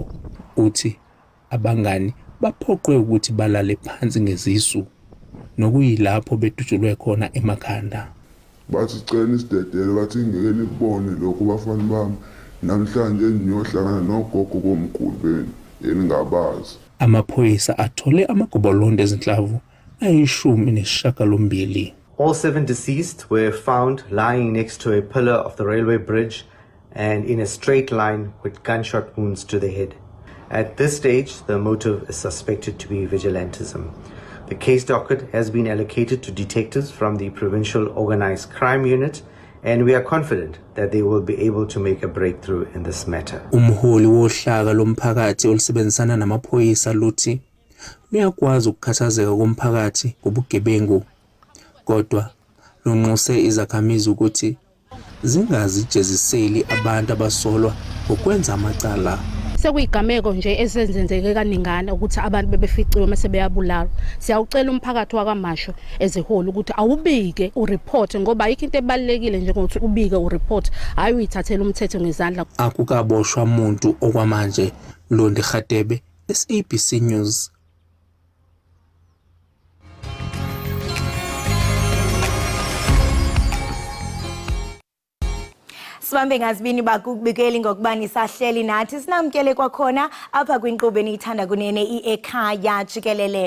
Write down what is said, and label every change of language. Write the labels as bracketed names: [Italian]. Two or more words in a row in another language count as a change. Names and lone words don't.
[Zulu] Uthi abangani baphoqwe ukuthi balale phansi ngezisu, nokuyilapho bedutshulwe khona emakhanda. Bathi cela isidedele, bathi ngeke nikubone lokhu bafana bami, namhlanje niyohlangana nogogo komkhulu benu eningabazi. Amaphoyisa athole amagobolondo ezinhlavu ayishumi. [English] All 7 deceased were found lying next to a pillar of the railway bridge and in a straight line with gunshot wounds to the head. At this stage, the motive is suspected to be vigilantism. The case docket has been allocated to detectives from the Provincial Organised Crime Unit, and we are confident that they will be able to make a breakthrough in this matter. [Zulu] Umholi wohlaka lomphakathi olusebenzisana namaphoyisa luthi luyakwazi ukukhathazeka komphakathi ngobugebengu, kodwa lunxuse izakhamizi ukuthi zingazijeziseli abantu abasolwa ngokwenza amacala. Sekuyigameko nje esenzenzeke kaningana ukuthi abantu bebeficiwe mase beyabulawa. Siyawucela umphakathi wakaMasho ezeholo ukuthi awubike ureport, ngoba ayikho into ebalekile nje ukuthi ubike ureport, hayi uyithathela umthetho ngezandla. Akukaboshwa umuntu okwamanje. Londi Khatebe, SABC News. [Xhosa] Sibambe ngazibini bakubikeli ngokubani sahleli nathi sinamkele kwakhona apha kwinkqubo eniyithanda kunene Ekhaya Jikelele.